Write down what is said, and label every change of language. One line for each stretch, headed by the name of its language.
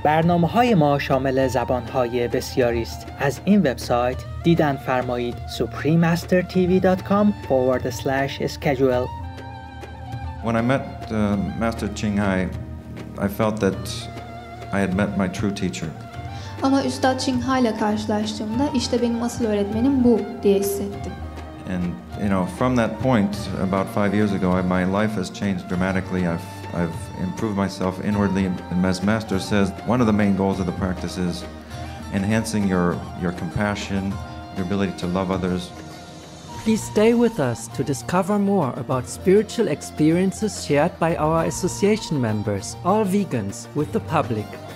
Persian: برنامه‌های ما شامل زبان‌های بسیاری است. از این وبسایت دیدن فرمایید suprememastertv.com/schedule.
English: When I met Master Ching Hai, I felt that I had met my true teacher.
Turkish: Ama Üstad Ching Hai ile karşılaştığımda işte benim asıl öğretmenim bu diye hissettim.
English: And from that point, about 5 years ago, my life has changed dramatically. I've improved myself inwardly, and as Master says, one of the main goals of the practice is enhancing your compassion, your ability to love others. Please stay with us to discover more about spiritual experiences shared by our association members, all vegans, with the public.